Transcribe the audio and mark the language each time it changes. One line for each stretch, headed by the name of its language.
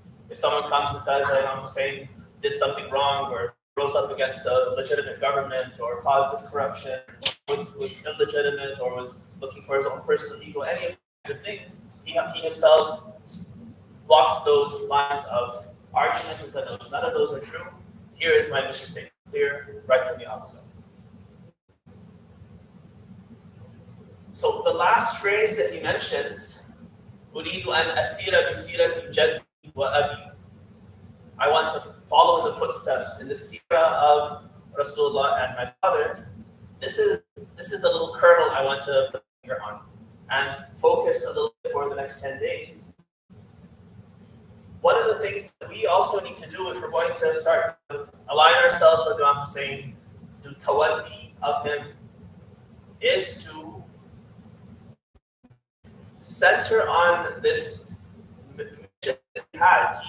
English: If someone comes and says that Imam Hussein did something wrong or rose up against a legitimate government or caused this corruption, was illegitimate or was looking for his own personal ego, any of these things, he himself blocked those lines of argument and said, no, none of those are true. Here is my mission statement, clear right from the outset. So the last phrase that he mentions,
Arabic: أريد أن أسير بسيرة جدي وأبي.
English: I want to follow in the footsteps in the seerah of Rasulullah and my father. This is the little kernel I want to put my finger on and focus a little bit for the next 10 days. One of the things that we also need to do if we're going to start to align ourselves with Imam Hussein, the tawaddi of him, is to center on this mission that he had.